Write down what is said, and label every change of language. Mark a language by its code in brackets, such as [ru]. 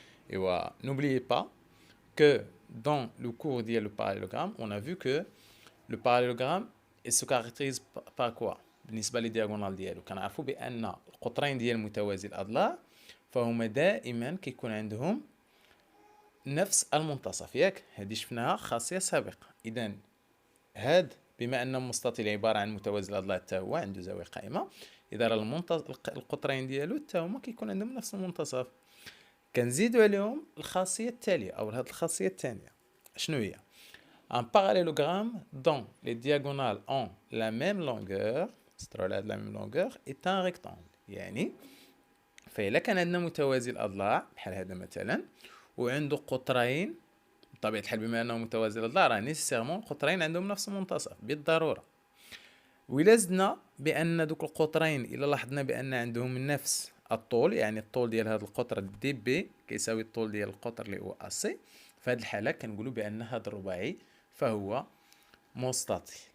[ar] ايوا [fr] n'oubliez pas que dans le cours ديال le parallélogramme on a vu que le parallélogramme il se caractérise par quoi؟ [ar] بالنسبه للدياغونال ديالو كنعرفوا بان القطرين ديال متوازي الاضلاع فهما دائما كيكون عندهم نفس المنتصف، ياك؟ هذه شفناها خاصيه سابقه. اذا هاد بما ان المستطيل عباره عن متوازي الاضلاع حتى هو عنده زاويه قائمه، اذا القطرين ديالو حتى هما كيكون عندهم نفس المنتصف. كنزيدوا عليهم الخاصيه التاليه او هاد الخاصيه الثانيه. شنو هي؟ [fr] un parallélogramme dont les diagonales ont la même longueur la même longueur est un rectangle. [ar] يعني فإلا كان عندنا متوازي الأضلاع بحال هذا مثلا وعنده قطرين، بطبيعة الحال بما أنه متوازي الأضلاع راه نيسيرمون قطرين عندهم نفس المنتصف بالضرورة. وإلا زدنا بأن دوك القطرين إلا لاحظنا بأن عندهم نفس الطول، يعني الطول ديال هذا القطر دي بي كيساوي الطول ديال القطر اللي هو أسي، في هذه الحالة كنقولوا بأن هذا الرباعي فهو مستطيل.